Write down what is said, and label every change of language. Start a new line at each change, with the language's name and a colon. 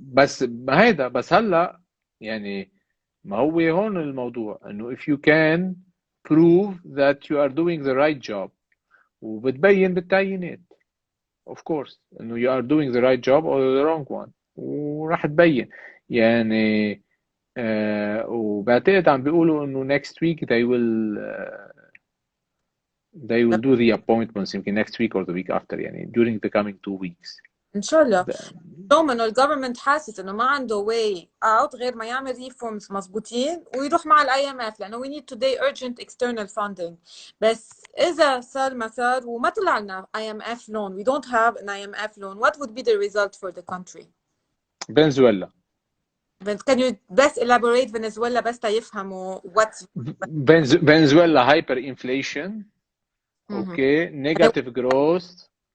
Arabic: بس هيدا بس هلا يعني ما هو هون الموضوع انه
English: if you can prove that you are doing the right job
Arabic: وبتبين بالتعيينات
English: of course
Arabic: انه
English: you are doing the right job or the wrong one
Arabic: وراح تبين يعني وبعتقد عم بيقولوا انه
English: next week they will do the appointments
Arabic: يمكن
English: next week or the week after
Arabic: يعني
English: during the coming 2 weeks.
Arabic: ان شاء الله. دوما انه الجفرمنت حاسس انه ما عنده واي اوت غير ما يعمل ريفورمز مظبوطين ويروح مع الاي ام اف لانه
English: we need today urgent external funding.
Arabic: بس اذا صار ما صار وما طلع لنا
English: IMF loan, we don't have an IMF loan, what would be the result for the country?
Arabic: فنزويلا.
English: Can you best elaborate Venezuela
Arabic: بس يفهموا
English: what's
Arabic: فنزويلا
English: hyper inflation.
Arabic: اوكي
English: negative growth.